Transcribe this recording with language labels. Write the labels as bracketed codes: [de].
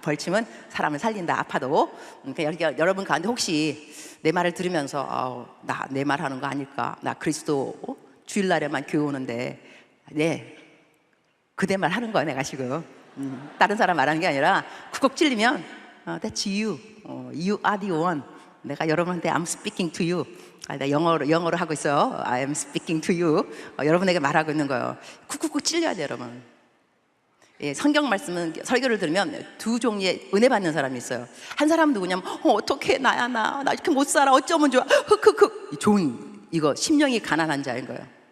[ko] 벌침은 사람을 살린다. 아파도. 그러니까 여러분 가운데 혹시 내 말을 들으면서 나 내 말 하는 거 아닐까? 나 그리스도 주일날에만 교회 오는데 그대 말 하는 거야 내가 지금. 다른 사람 말하는 게 아니라 쿡쿡 찔리면 [en] That's you. You are the one. [ko] 내가 여러분한테 [en] I'm speaking to you. [ko] 나 영어로 하고 있어요. [en] I am speaking to you. [ko] 여러분에게 말하고 있는 거예요. 쿡쿡쿡 찔려야 돼요 여러분. 성경 말씀은 설교를 들으면 두 종류의 은혜 받는 사람이 있어요. 한 사람은 누구냐면 어떡해 나야 나 이렇게 못 살아 어쩌면 좋아 흑흑흑 좋은 이거 심령이 가난한 자인 거예요.